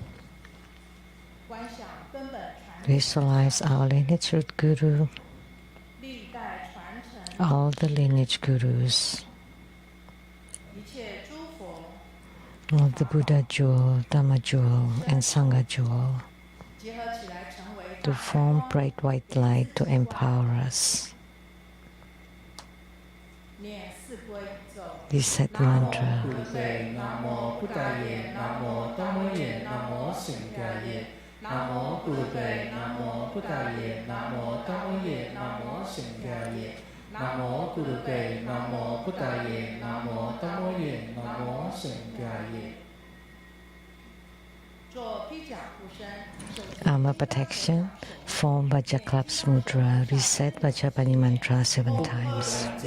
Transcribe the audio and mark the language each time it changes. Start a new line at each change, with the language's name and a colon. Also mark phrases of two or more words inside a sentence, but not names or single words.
English: Visualize our lineage root guru, all the lineage gurus, all the Buddha jewel, Dhamma jewel, and Sangha jewel, to form bright white light to empower us. Recite the mantra.
Pali: Namo Buddhaye, Namo Buddhaye, Namo Dhammaye, Namo Sheng-Yen. Namo Buddhaye, Namo Buddhaye, Namo Dhammaye, Namo Sheng-Yen.
English: Armor protection, form Vajraklaps mudra, reset Vajrapani mantra 7 times.